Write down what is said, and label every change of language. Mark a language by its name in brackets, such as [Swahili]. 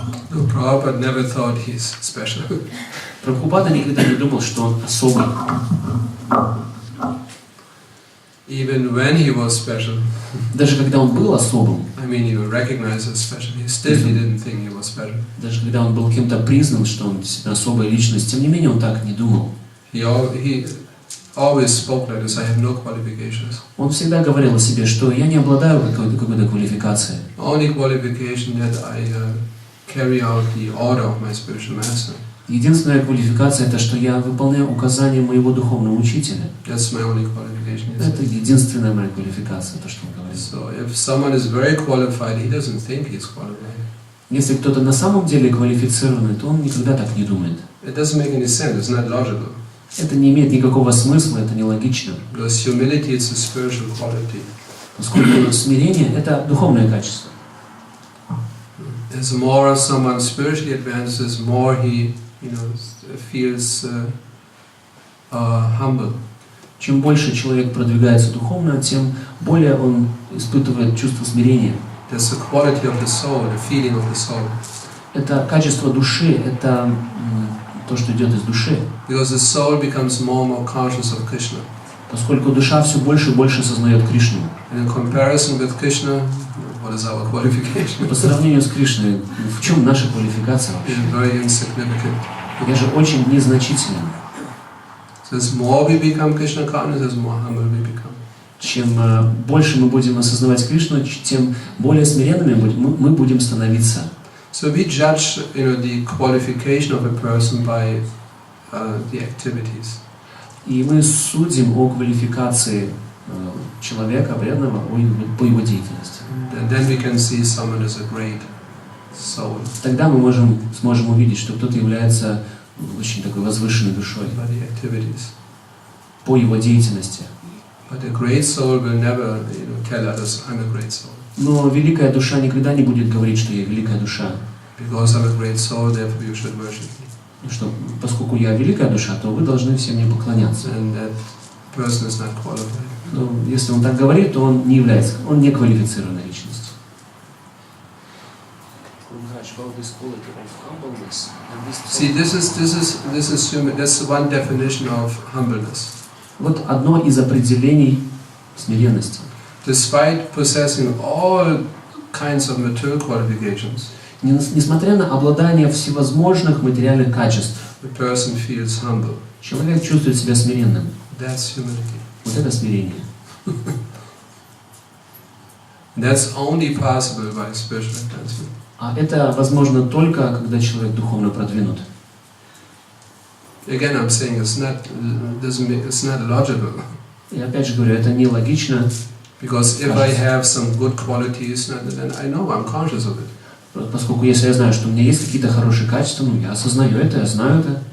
[English] No, Prabhupada never thought he's special. [Russian] Прабхупада никогда не думал, что он особый. [English] Even when he was special, [Russian] Даже когда он был особым, [English] I mean, he was recognized as special, he didn't think he was special. [Russian] даже когда он был кем-то признан, что он действительно особая личность, тем не менее он так не думал. [English] He always spoke like this, I have no qualifications. [Russian] Он всегда говорил о себе, что я не обладаю какой-то квалификацией. [English] Only qualification that I carry out the order of my spiritual master. [Russian] Единственная квалификация — это что я выполняю указания моего духовного учителя. [English] That's my only qualification. [Russian] Это единственная моя квалификация, то, что он говорит. [English] So if someone is very qualified, he doesn't think he's qualified. [Russian] Если кто-то на самом деле квалифицированный, то он никогда так не думает. [English] It doesn't make any sense, it's not logical. [Russian] Это не имеет никакого смысла, это нелогично. [English] Because humility is a spiritual quality. [Russian] Поскольку смирение — это духовное качество. [English] As more someone spiritually advances, more he feels humble. [Russian] Чем больше человек продвигается духовно, тем более он испытывает чувство смирения. [English] That's the quality of the soul, the feeling of the soul. [Russian] Это качество души, это то, что идет из души. [English] Because the soul becomes more and more conscious of Krishna. [Russian] Поскольку душа все больше и больше осознает Кришну. [English] And in comparison with Krishna, what is our qualification? [Russian] По сравнению с Кришной, в чем наша квалификация вообще? [English] It's very insignificant. [Russian] Я же очень незначителен. [English] So as more we become Krishna conscious, as more humble we become. [Russian] Чем больше мы будем осознавать Кришну, тем более смиренными мы будем становиться. [English] So we judge, the qualification of a person by the activities. [Russian] И мы судим о квалификации человека, преданного, по его деятельности. [English] And then we can see someone as a great soul. [Russian] Тогда мы сможем увидеть, что кто-то является очень такой возвышенной душой [English] By the activities. [Russian] по его деятельности. [English] But a great soul will never, tell others, I'm a great soul. [Russian] Но великая душа никогда не будет говорить, что я великая душа. [English] Because I'm a great soul, therefore you should worship me. [Russian] Что поскольку я великая душа, то вы должны все мне поклоняться. [English] And that person is not qualified. [Russian] Но если он так говорит, то он не квалифицированная личность. [English] See, that's one definition of humbleness. [Russian] Вот одно из определений смиренности. [English] Despite possessing all kinds of material qualifications, [Russian] Несмотря на обладание всевозможных материальных качеств, [English] the person feels humble. [Russian] человек чувствует себя смиренным. [English] That's humility. [Russian] Вот это смирение. [English] That's only possible by spiritual advancement. [Russian] А это возможно только, когда человек духовно продвинут. [English] Again, I'm saying it's not logical. [Russian] И опять же говорю, это нелогично, [English] Because if I have some good qualities, then I know I'm conscious of it. [Russian] поскольку если я знаю, что у меня есть какие-то хорошие качества, я осознаю это, я знаю это.